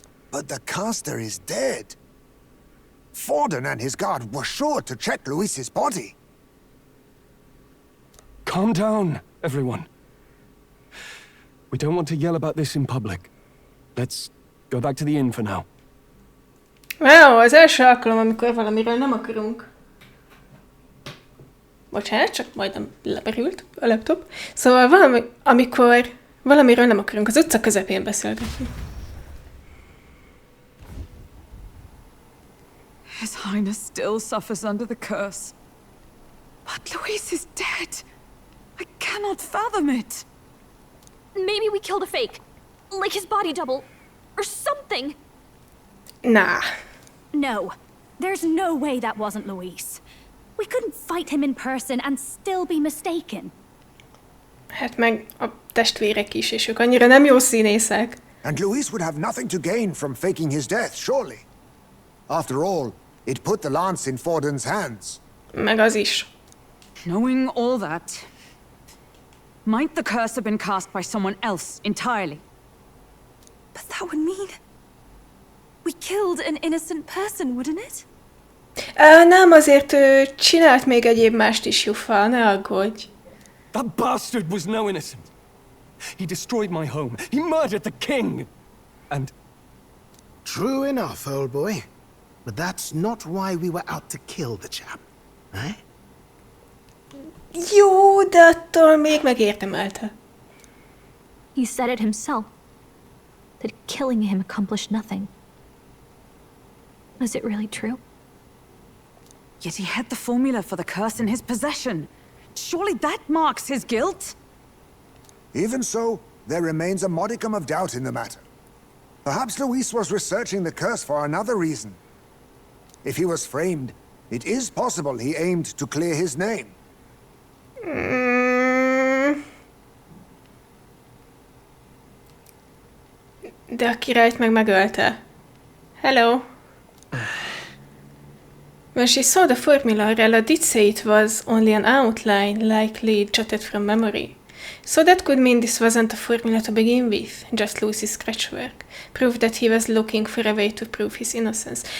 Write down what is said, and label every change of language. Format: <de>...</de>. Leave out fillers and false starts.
<en>But the caster is dead. Forden and his guard were sure to check Luis's body. Calm down, everyone. We don't want to yell about this in public. Let's go back to the inn for now.</en> <hu>Wow, az első alkalom, amikor valamiről nem akarunk. Bocsánat, csak majdnem leberült a laptop. Szóval amikor valamiről nem akarunk az utca közepén beszélgetni.</hu> <en>His Highness still suffers under the curse. But Luis is dead. I cannot fathom it. Maybe we killed a fake. Like his body double. Or something. Nah. No. There's no way that wasn't Luis. We couldn't fight him in person and still be mistaken.</en> <hu>Hát meg a testvérek is, és ők annyira nem jó színészek.</hu> <en>And Luis would have nothing to gain from faking his death, surely. After all, it put the lance in Forden's hands.</en> <hu>Meg az is.</hu> <en>Knowing all that, might the curse have been cast by someone else entirely? But that would mean we killed an innocent person, wouldn't it?</en> <hu>Nem, azért ő csinált még egyéb mást is, Jufa, ne aggódj.</hu> <en>That bastard was no innocent. He destroyed my home. He murdered the king. And... True enough, old boy. But that's not why we were out to kill the chap, eh?</en> <hu>Jó, de attól még megérdemelte.</hu> <en>He said it himself. That killing him accomplished nothing. Was it really true? Yet he had the formula for the curse in his possession. Surely that marks his guilt? Even so, there remains a modicum of doubt in the matter. Perhaps Luis was researching the curse for another reason. If he was framed, it is possible he aimed to clear his name.</en> <hu>De a királyt meg megölte.</hu> <en>Hello. When she saw the formula, Rella did say it was only an outline, likely jotted from memory. So that could mean this wasn't a formula to begin with, just Lucy's scratchwork. Proof that he was looking for a way to prove his innocence.</en>